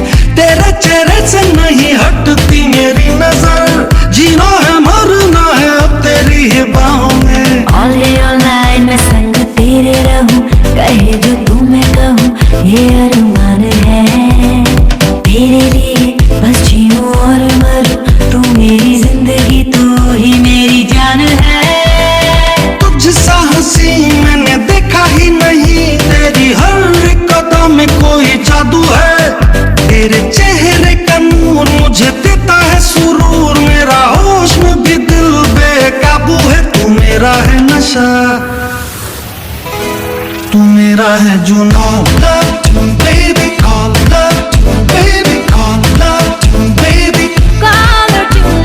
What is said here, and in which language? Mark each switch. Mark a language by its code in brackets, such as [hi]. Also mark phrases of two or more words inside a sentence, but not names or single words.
[hi] तेरे चेहरे से नहीं हटती मेरी नजर, जीना है मरना है अब तेरी ही बाहों में। [en] All day all night [hi] मैं संग तेरे रहूं, कहे जो तू मैं कहूं ये अरमान है। तेरे लिए बस जीऊं और मरूं, तू मेरी जिंदगी तू ही मेरी जान है। तुझसा हंसी मैंने देखा ही नहीं, तेरी हर एक अदा में कोई जादू है। तेरे चेहरे का नूर मुझे देता है सुरूर, मेरा होश में भी दिल बेकाबू है। तू मेरा है नशा, तू मेरा है जुनून। [en] Love you baby, call love you baby, call love you baby, caller tune।